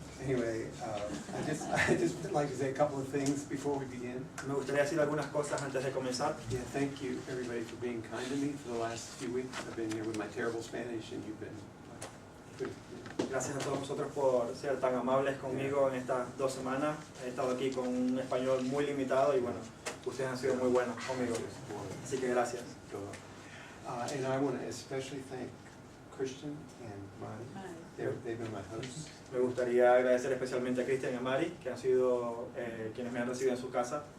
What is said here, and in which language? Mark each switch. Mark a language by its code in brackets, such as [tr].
[en] Anyway, I just would like to say a couple of things before we begin. [es] Me gustaría decir algunas cosas antes de comenzar. [en] Yeah, thank you everybody for being kind to me for the last few weeks. I've been here with my terrible Spanish and you've been good. [es] Gracias a todos vosotros por ser tan amables conmigo en estas 2 semanas. He estado aquí con un español muy limitado y bueno, ustedes han sido muy buenos conmigo. Así que gracias. [en] And I want to especially thank Christian and Mari. They've been my hosts. [es] Me gustaría agradecer especialmente a Cristian y a Mari, que han sido quienes me han recibido en su casa.